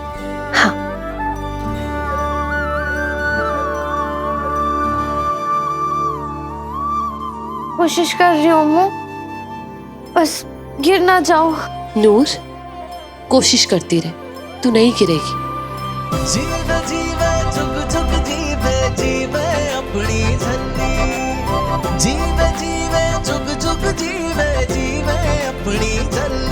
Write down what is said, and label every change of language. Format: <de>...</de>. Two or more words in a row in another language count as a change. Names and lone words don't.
<hi>हाँ, कोशिश कर रही हूँ अम्मू, बस गिर ना जाओ। नूर, कोशिश करती रहे, तू नहीं गिरेगी।</hi> <pa>ਜੀਵੇ ਜੀਵੇ ਜੁਗ ਜੁਗ ਜੀਵੇ ਜੀਵੇ ਅਪਨੀ ਜ਼ਿੰਦਗੀ ਜੀਵੇ ਜੀਵੇ ਜੁਗ ਜੁਗ ਜੀਵੇ ਜੀਵੇ ਅਪਨੀ ਜ਼ਿੰਦਗੀ</pa>